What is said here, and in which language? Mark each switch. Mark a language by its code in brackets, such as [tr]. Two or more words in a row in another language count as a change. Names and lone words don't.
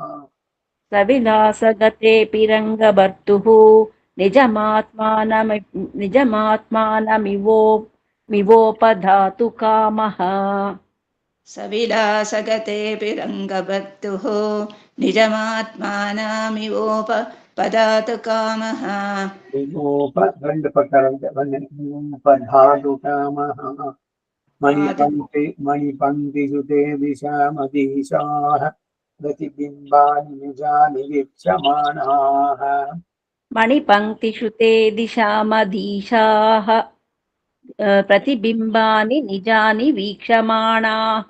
[sa] ಸವಿಲಾಸಗತೇಪಿ ರಂಗಭರ್ತುಃ ನಿಜಮಾತ್ಮಾನಮಿವೋಪಧಾತು ಕಾಮಃ. ಸವಿಲಾಸಗತೇಪಿ ರಂಗಭರ್ತುಃ ನಿಜಮಾತ್ಮಾನಮಿವೋಪಧಾತು ಕಾಮಃ. [te] రెండు పదాలు కామః. [sa] మణిపంక్తియుతే దిశామదీశాః ప్రతిబింబాని నిజాని వీక్షమాణాః. మణిపంక్తిషుతే దిశామదీశాః ప్రతిబింబాని నిజాని వీక్షమాణాః.